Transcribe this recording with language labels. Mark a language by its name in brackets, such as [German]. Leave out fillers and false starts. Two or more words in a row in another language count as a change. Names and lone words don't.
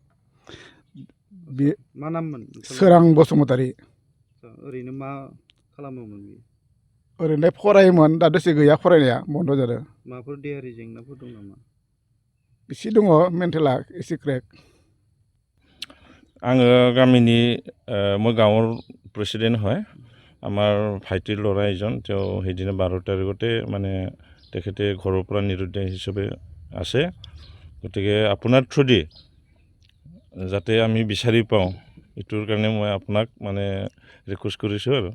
[Bodo] मा नाममोन? सोरां बसुमतारि। ओरैनो मा खालामोमोन बियो? ओरैनो फरायोमोन, दा दसे गैया, फरायनाया बन्द' जादों। माबाफोर देहायारि जेंनाफोर दं नामा? एसे दङ, मेन्टेला एसे क्रेक। आङो गामिनि [Assamese] মই গাঁৱৰ প্ৰেচিডেণ্ট হয়। আমাৰ ভাইটিৰ ল'ৰা এজন, তেওঁ সেইদিনা 12 তাৰিখতে মানে তেখেতে ঘৰৰ পৰা নিৰুদ্দেশ হিচাপে আছে। গতিকে আপোনাৰ থ্ৰুদি যাতে আমি বিচাৰি পাওঁ, এইটোৰ কাৰণে মই আপোনাক মানে ৰিকুৱেষ্ট কৰিছোঁ আৰু।